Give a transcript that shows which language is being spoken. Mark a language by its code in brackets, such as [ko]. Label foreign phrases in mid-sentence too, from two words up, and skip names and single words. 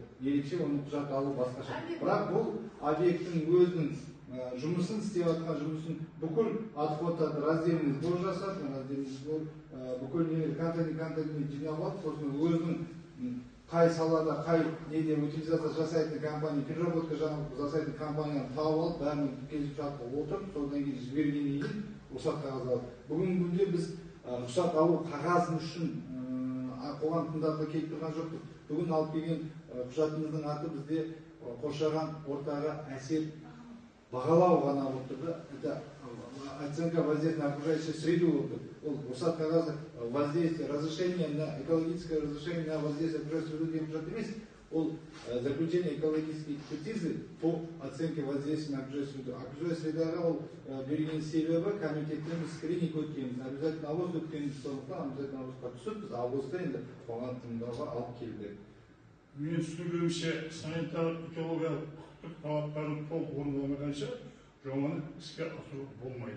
[kk] Ерекше оның құжат алу басқаша. Бірақ бұл объекттің өзінің жұмысын істеп жатқан жұмысын бүкіл отходтарды [ru] раздельный сбор [kk] жасап, бүкіл контейнер жинап алып, сосын өзінің қай салада, қай неде утилизация жасайтын компания, переработка жасайтын компанияны тауып алып, бәрінің келісімшартқа отырып, содан кейін жібергеннен кейін рұқсат қағаз алып. Бүгінгі күнде біз рұқсат алу қағазын үшін қоғам тыңдауға келіп тұрған жоқпыз. Бүгін алып келген құжатымыздың аты бізде қоршаған ортаға әсер бағалау ғана болып тұрды. [ru] Это оценка воздействия на окружающую среду [kk] болып тұрды. Ол рұқсат қағазы [ru] воздействие, разрешение на экологическое разрешение на воздействие на окружающую среду [kk] деген құжат емес. [ru] Ол заключение экологической экспертизы по оценке воздействия на окружающую среду. Окружающая средаға [kk] ол берген себебі комитеттен скрининг өткенбіз. Обязательно авоз өткенбіз, сондықтан обязательно авозға түсіп, біз авозда енді қоғам тыңдауға алып келдік. Мен түсінгенімше санитарлық экологиялық талаптарын толық орындалмағанша жобаны іске асыру болмайды.